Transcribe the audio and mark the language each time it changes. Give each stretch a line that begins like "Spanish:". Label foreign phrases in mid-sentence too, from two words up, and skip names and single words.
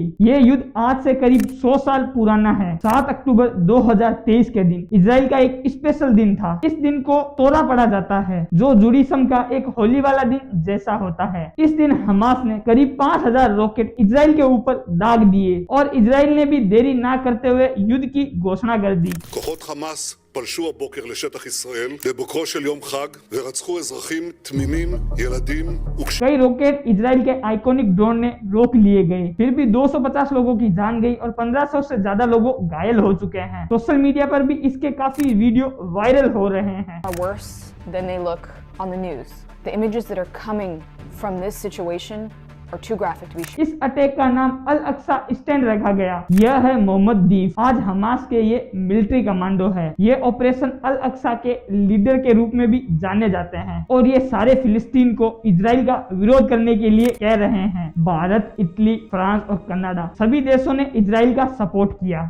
Hindi: ये युद्ध आज से करीब 100 साल पुराना है। 7 अक्टूबर 2023 के दिन इजराइल का एक स्पेशल दिन था। इस दिन को तोरा पड़ा जाता है, जो जुडिसम का एक होली वाला दिन जैसा होता है। इस दिन हमास ने करीब 5000 रॉकेट इजराइल के ऊपर दाग दिए और इजराइल ने भी देरी ना करते हुए युद्ध की घोषणा कर दी।
Hebrew: כוחות חמאס פלשו הבוקר לשטח ישראל בבוקרו של יום חג ורצחו אזרחים תמימים, ילדים
Hindi: कई रॉकेट इजराइल के
English: iconic drone
Hindi: ने रोक लिए गए। फिर भी 250 लोगों की जान गई और 1500 से ज्यादा लोग घायल हो चुके हैं।
English: social media
Hindi: पर भी इसके काफी वीडियो वायरल हो रहे हैं।
English: Worse than they look on the news. The images that are coming from this situation are too graphic to be shared.
Hindi: इस अटैक का नाम अल अक्सा स्टैंड रखा गया। यह है मोहम्मद दीफ, आज हमास के ये
English: military commando
Hindi: है। ये ऑपरेशन अल अक्सा के लीडर के रूप में भी जाने जाते हैं और ये सारे फिलिस्तीन को इजराइल का विरोध करने के लिए कह रहे हैं। भारत, इटली, फ्रांस और कनाडा सभी देशों ने इजराइल का सपोर्ट किया।